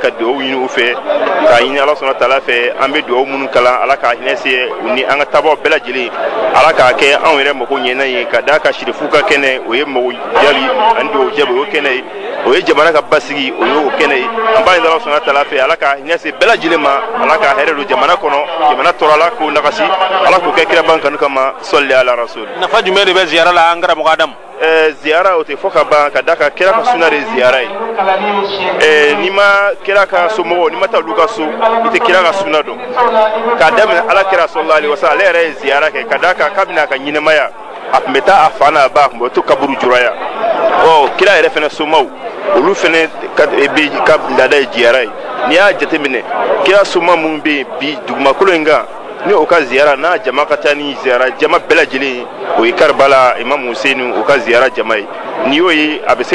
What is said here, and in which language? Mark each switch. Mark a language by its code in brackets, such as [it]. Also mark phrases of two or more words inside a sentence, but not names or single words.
[bm] ka dugawu ɲini u fɛ k'a ɲini Ala sɔnna taala fɛ an bɛ dugawu minnu kalan Ala k'a hinɛ se u ni an ka tabaw bɛɛ lajɛlen Ala k'a kɛ anw yɛrɛ mago ɲɛna ye ka d'a ka Sherifu ka kɛnɛ o ye mago jaabi ani dugawu jaabi o ye kɛnɛ ye o ye jamana ka basigi o ye o kɛnɛ ye an b'a ɲini Ala sɔnna taala fɛ Ala k'a hinɛ se bɛɛ lajɛlen ma Ala k'a hɛrɛ don jamana kɔnɔ jamana tɔɔrɔla k'o nagasi Ala k'o kɛ kira ban kanu kama sɔli ala rasul. Nafa jumɛn de bɛ ziyara la an karamɔgɔ Adamu? Ziyara o tɛ fɔ ka ban ka d'a kan kira ka sunna de ye ziyara ye n'i ma kira ka somɔgɔw n'i ma taa olu ka so i tɛ kira ka sunna dɔn k'a daminɛ Ala kira [ar] صلى الله عليه وسلم [bm] ale yɛrɛ ye ziyara kɛ ka d'a kan kabini a ka ɲɛnɛmaya a tun bɛ taa a fa n'a ba a tun bɛ to kaburu juraya kira yɛrɛ fana somaw olu fana ka laada ye ziyara ye n'i y'a jateminɛ kira soma mun bɛ yen bi dugumakolo in kan ni o ka ziyara n'a jama ka taa ni ziyara jama bɛɛ lajɛlen o ye Karibala Imam Hussein o ka ziyara jama ye n'i y'o ye a bɛ se